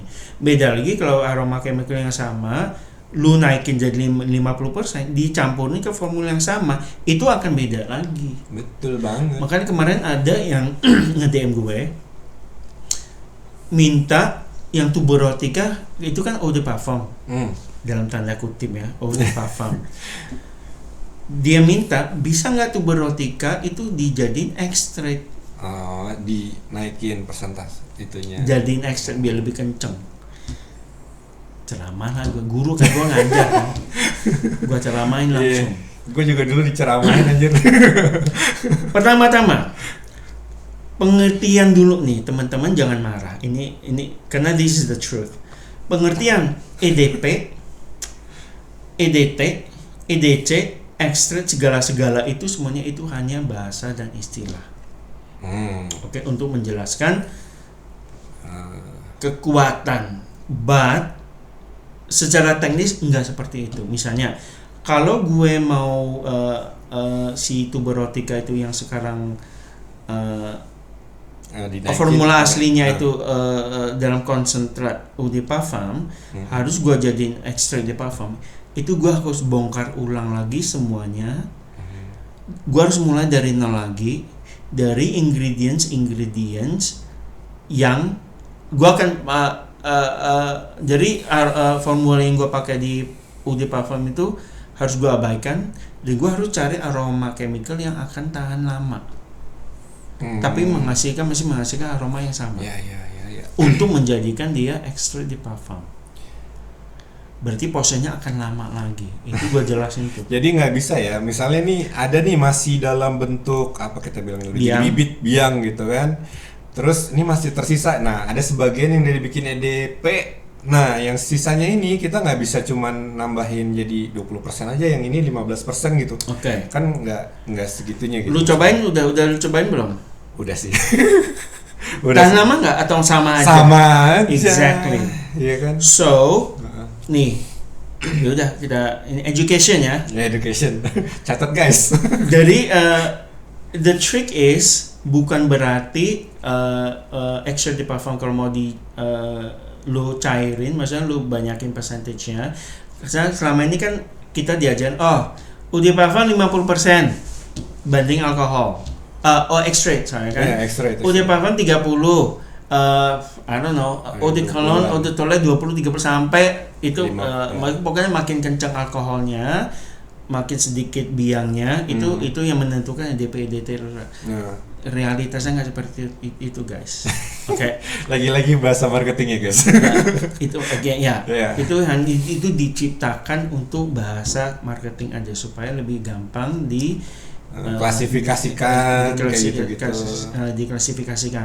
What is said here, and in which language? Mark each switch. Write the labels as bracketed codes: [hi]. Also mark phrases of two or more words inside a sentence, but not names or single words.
[id] Beda lagi kalau [en] aroma chemical [id] yang sama, lu naikin jadi 50%, dicampurin ke formula yang sama, itu akan beda lagi. Betul banget. Makanya kemarin ada yang nge-DM gue minta yang tuberotica itu kan [fr] eau de parfum. [id] Dalam tanda kutip ya, [fr] eau de parfum. [id] Dia minta bisa nggak tuberotica itu dijadiin ekstrak. Dinaikin persentase itunya. Jadiin ekstrak biar lebih kenceng. Ceramah lah gue, guru kan gue ngajar kan. Gue ceramahin langsung. Gue juga dulu diceramahin anjir. Pertama-tama pengertian dulu nih teman-teman, jangan marah. Ini karena [en] this is the truth. [id] Pengertian EDP, EDT, EDC extract segala-segala itu semuanya itu hanya bahasa dan istilah. Oke, untuk menjelaskan kekuatan, but secara teknis enggak seperti itu. Misalnya, kalau gue mau si tuberotica itu yang sekarang formula aslinya itu dalam konsentrat [fr] eau de parfum, [id] harus gue jadiin [fr] extrait de parfum. [id] Itu gue harus bongkar ulang lagi semuanya. Gue harus mulai dari nol lagi, dari ingredients yang gue akan jadi formula yang gue pakai di [fr] eau de parfum [id] itu harus gue abaikan, dan gue harus cari [en] aroma chemical [id] yang akan tahan lama, tapi masih menghasilkan aroma yang sama. Untuk menjadikan dia [fr] extrait de parfum. [id] Berarti prosesnya akan lama lagi. Itu gue jelasin tuh. Jadi nggak bisa ya, misalnya nih ada nih masih dalam bentuk apa kita bilang bibit biang gitu kan. Terus ini masih tersisa. Nah, ada sebagian yang dari bikin EDP. Nah, yang sisanya ini kita nggak bisa cuman nambahin jadi 20% aja, yang ini 15% gitu. Oke. Kan nggak segitunya gitu. Lu cobain udah lu cobain belum? Udah sih. Tahan lama nggak atau sama aja? Sama aja. Exactly. Iya kan? So, nih, yaudah kita ini education ya. Education. Catat guys. Jadi [en] the trick is [id] bukan berarti [fr] extrait de parfum [id] kalau mau di lu cairin, maksudnya lu banyakin percentage-nya. Karena selama ini kan kita diajarin, [fr] eau de parfum [id] 50% banding alkohol. Extrait, sorry kan. Yeah, extrait. [fr] Eau de parfum 30. [en] I don't know, [fr] eau de cologne, eau de toilette [id] 20-30 sampai itu pokoknya makin kencang alkoholnya, makin sedikit biangnya, itu yang menentukan EDP-EDT. Realitasnya nggak seperti itu guys. Oke. Lagi-lagi bahasa marketing ya guys. Itu itu diciptakan untuk bahasa marketing aja supaya lebih gampang diklasifikasikan.